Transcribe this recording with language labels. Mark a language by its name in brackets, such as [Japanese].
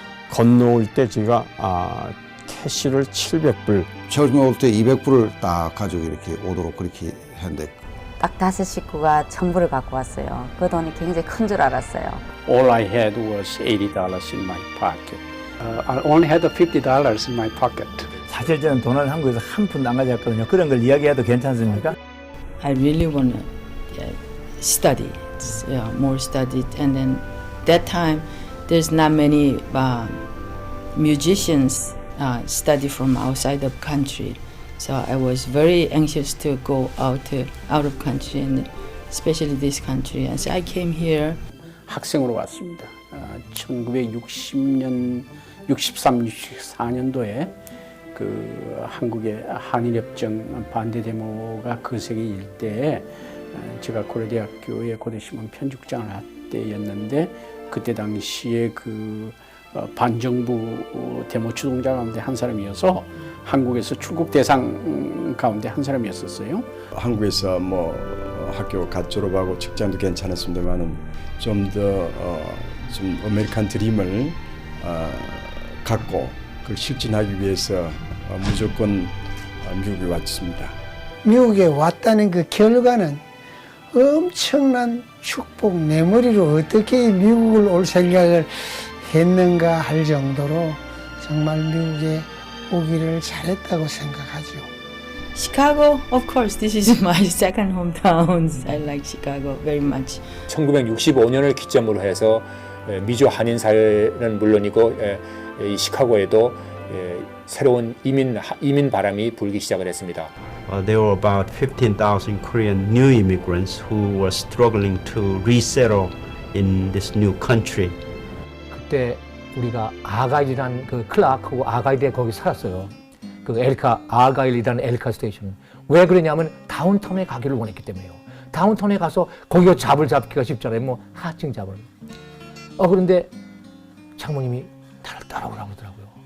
[Korean] 건너올 때 제가 캐시를 700불 처음에 올 때 200불을 딱 가지고 이렇게 오도록 그렇게 했는데 딱 5 식구가 1,000불을 갖고 왔어요. 그 돈이 굉장히 큰 줄 알았어요. [English] All I had was $80 in my pocket. I only had $50 in my pocket. [Korean] 사실 저는 돈을 한국에서 한 푼도 안 가져왔거든요. 그런 걸 이야기해도 괜찮습니까? [English] I really want to study, more study. And then that time, there's not many musicians study from outside the country. So I was very anxious to go out of country, and especially this country. And so I came here. [Korean] 학생으로 왔습니다. 1960년, 63, 64년도에 그 한국의 한일협정 반대 데모가 거세게 일 때에 제가 고려대학교의 고대신문 편집장을 할 때였는데 그때 당시에 그 반정부 데모 추동자 가운데 한 사람이어서 한국에서 출국 대상 가운데 한 사람이었었어요. 한국에서 뭐 학교 갓 졸업하고 직장도 괜찮았습니다만은 좀 더 좀 아메리칸 드림을 갖고 그걸 실천하기 위해서 무조건 미국에 왔습니다. 미국에 왔다는 그 결과는 엄청난 축복, 내 머리로 어떻게 미국을 올 생각을 했는가 할 정도로 정말 미국에 오기를 잘했다고 생각하죠. [English] Chicago, of course, this is my second hometown. I like Chicago very much. [Korean] 1965년을 기점으로 해서 미주 한인 사회는 물론이고 이 시카고에도 새로운 이민 바람이 불기 시작을 했습니다. [English] There were about 15,000 Korean new immigrants who were struggling to resettle in this new country. [Korean] 그때 우리가 아가일이라는 그 클라크하고 아가일에 거기 살았어요. 그 아가일이라는 엘리카 스테이션. 왜 그러냐면 다운타운에 가기를 원했기 때문에요. 다운타운에 가서 거기가 잡을 잡기가 쉽잖아요. 뭐 하층 잡을. 그런데 장모님이 따라오라고 그러더라고요.